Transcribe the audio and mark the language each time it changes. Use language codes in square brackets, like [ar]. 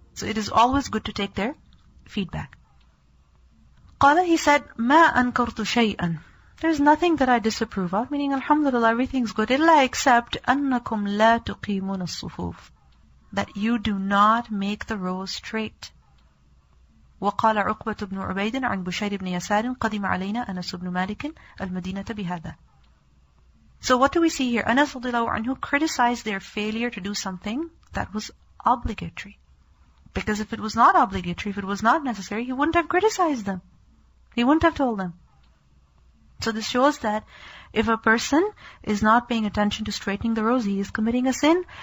[en] So it is always good to take their feedback. [ar] Qala, [en] he said, [ar] ma ankartu shay'an. [en] There's nothing that I disapprove of, meaning alhamdulillah, everything's good, [ar] illa [en] except [ar] annakum la tuqimun as-sufuf, [en] that you do not make the rows straight. [ar] وقال عقبة بن عبيد عن بشير بن يسار قدم علينا أنس بن مالك المدينة بهذا. [en] So what do we see here? Anas radiallahu anhu criticized their failure to do something that was obligatory. Because if it was not obligatory, if it was not necessary, he wouldn't have criticized them. He wouldn't have told them. So this shows that if a person is not paying attention to straightening the rows, he is committing a sin.